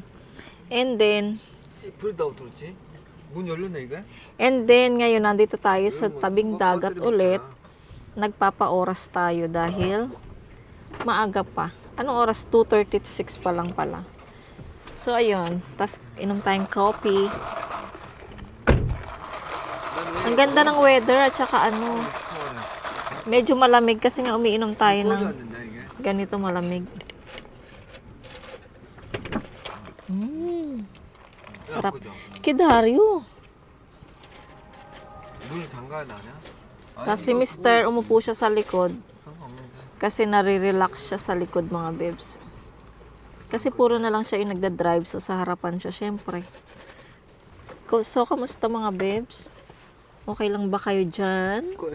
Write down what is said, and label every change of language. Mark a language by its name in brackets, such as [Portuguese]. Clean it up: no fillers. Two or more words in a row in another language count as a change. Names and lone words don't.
[English] And then, [Korean] 불다 어떻지? 문 열렸네 이게? [Filipino] ngayon, nandito tayo sa tabing dagat ulit. Nagpapaoras tayo dahil maaga pa. Anong oras? 2:36 pa lang pala. So, ayun. Tapos, inom tayong coffee. Ang ganda ng weather at saka medyo malamig kasi nga umiinom tayo ng ganito malamig. Sarap. Kidaryo. [Korean] 문 잠가야 나냐? [Filipino] Tapos si Mr. umupo siya sa likod kasi nare-relax siya sa likod, mga babes. Kasi puro na lang siya yung nagda-drive, so sa harapan siya syempre. So, kamusta mga babes? Okay lang ba kayo dyan?